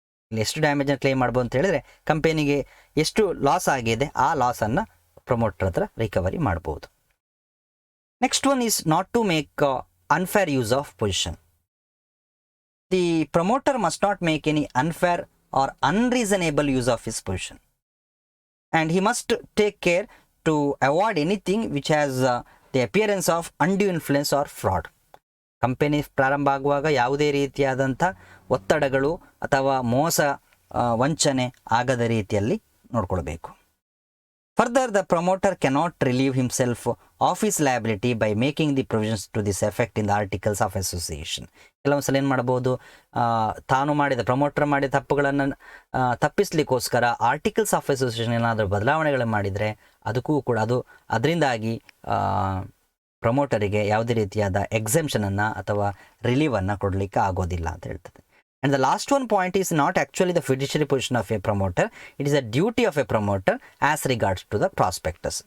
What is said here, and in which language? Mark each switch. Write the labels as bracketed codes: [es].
[kn] ಇಲ್ಲಿ ಎಷ್ಟು ಡ್ಯಾಮೇಜನ್ನು ಕ್ಲೇಮ್ ಮಾಡ್ಬೋದು ಅಂತ ಹೇಳಿದ್ರೆ ಕಂಪನಿಗೆ ಎಷ್ಟು ಲಾಸ್ ಆಗಿದೆ ಆ ಲಾಸನ್ನು ಪ್ರಮೋಟರ್ ಹತ್ರ ರಿಕವರಿ ಮಾಡ್ಬೋದು. [en] Next one is not to make unfair use of position. The promoter must not make any unfair or unreasonable use of his position. And he must take care to avoid anything which has the appearance of undue influence or fraud. [kn] Company ಪ್ರಾರಂಭ ಆಗುವಾಗ ಯಾವುದೇ ರೀತಿಯಾದಂಥ ಒತ್ತಡಗಳು ಅಥವಾ ಮೋಸ ವಂಚನೆ ಆಗದ ರೀತಿಯಲ್ಲಿ ನೋಡ್ಕೊಳ್ಬೇಕು. [en] Further, the promoter cannot relieve himself of his liability by making the provisions to this effect in the articles of association. [kn] ಕೆಲವೊಂದು ಸಲ ಏನು ಮಾಡ್ಬೋದು, ತಾನು ಮಾಡಿದ ಪ್ರಮೋಟರ್ ಮಾಡಿದ ತಪ್ಪುಗಳನ್ನು ತಪ್ಪಿಸ್ಲಿಕ್ಕೋಸ್ಕರ ಆರ್ಟಿಕಲ್ಸ್ ಆಫ್ ಅಸೋಸಿಯೇಷನ್ ಏನಾದರೂ ಬದಲಾವಣೆಗಳನ್ನು ಮಾಡಿದರೆ ಅದರಿಂದಾಗಿ ಪ್ರಮೋಟರಿಗೆ ಯಾವುದೇ ರೀತಿಯಾದ ಎಕ್ಸೆಂಪ್ಷನನ್ನು ಅಥವಾ ರಿಲೀವನ್ನು ಕೊಡಲಿಕ್ಕೆ ಆಗೋದಿಲ್ಲ ಅಂತ ಹೇಳ್ತದೆ. [en] And the last one point is not actually the fiduciary position of a promoter. It is a duty of a promoter as regards to the prospectus.